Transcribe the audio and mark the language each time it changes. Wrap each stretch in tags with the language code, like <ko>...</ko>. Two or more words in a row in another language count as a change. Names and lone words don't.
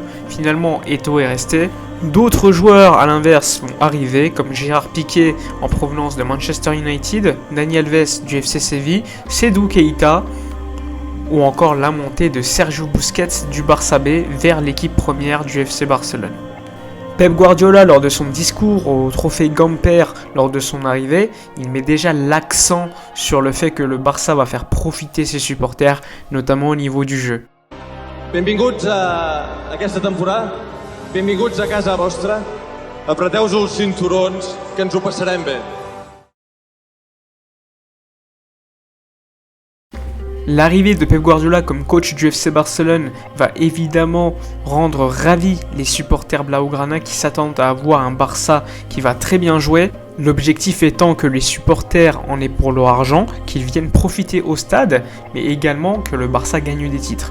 <fr>Finalement, Eto'o est resté. D'autres joueurs, à l'inverse, vont arriver, comme Gérard Piqué en provenance de Manchester United, Dani Alves du FC Séville, Seydou Keita, ou encore la montée de Sergio Busquets du Barça B vers l'équipe première du FC Barcelone. Pep Guardiola, lors de son discours au trophée Gamper lors de son arrivée, il met déjà l'accent sur le fait que le Barça va faire profiter ses supporters, notamment au niveau du jeu.</fr> <ca>Benvinguts a aquesta temporada, benvinguts a casa vostra, apreteu-vos els cinturons que ens ho passarem bé.</ca> <fr>L'arrivée de Pep Guardiola comme coach du FC Barcelone va évidemment rendre ravis les supporters blaugrana qui s'attendent à avoir un Barça qui va très bien jouer. L'objectif étant que les supporters en aient pour leur argent, qu'ils viennent profiter au stade, mais également que le Barça gagne des titres.</fr>